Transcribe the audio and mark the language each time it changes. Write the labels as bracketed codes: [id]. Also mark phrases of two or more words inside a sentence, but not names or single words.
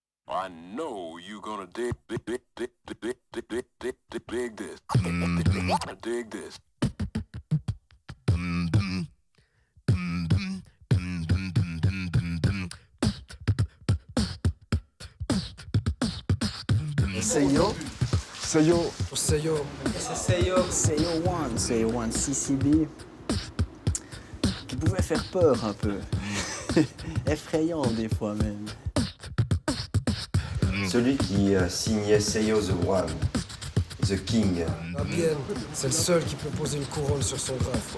[en] I know you gonna dig this. Dig this. Seyo. Seyo. Seyo. [fr] C'est Seyo. Seyo One, CCB. Qui pouvait faire peur un peu. Effrayant des fois même. Celui qui signait Seyo the One, The King. Ah bien, c'est le seul qui peut poser une couronne sur son graphe.